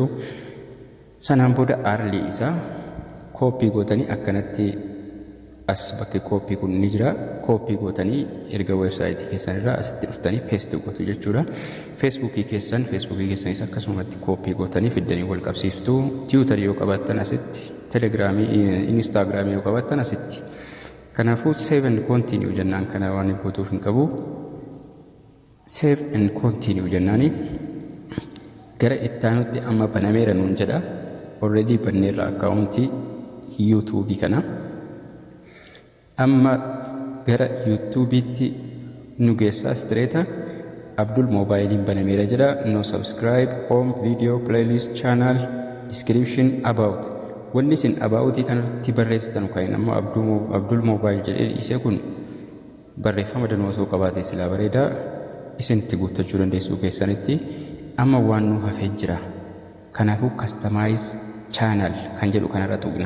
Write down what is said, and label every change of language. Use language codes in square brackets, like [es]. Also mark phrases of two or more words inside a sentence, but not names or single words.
[om] Sanaan booda arlii isaa koopii gootanii akkanatti as bakki koopii kun ni jira. Koopii gootanii erga websaayitii keessan irraa asitti dhuftanii paste gootu jechuudha. Facebookii keessanis akkasumatti koopii gootanii fiddanii wal qabsiiftu. Twitter yoo qabaattan asitti, Telegramii, Instagram yoo qabaattan asitti. Kanaafuu [en] save and continue [om] jennaan kana waan gootuuf hin qabu. [en] Save and continue [om] jennaani gara ittaanutti amma banameera nuun jedha. Already banneerra akkaawuntii YouTube kana. Amma gara YouTube'itti nu geessaa straight. Abdul Mobile banameera jedha. [en] No subscribe, home, video, playlist, channel, description, about. [om] Wanni isin abautii kanatti barreessitan kan amma Abdul Mobile jedhee isee kun barreeffama danuu osoo qabaatee silaa bareeda isinitti guuttachuu dandeessu keessanitti. Amma waan nu hafee jira. Kanaafuu [en] customize channel [om] kan jedhu kanarra tuqna.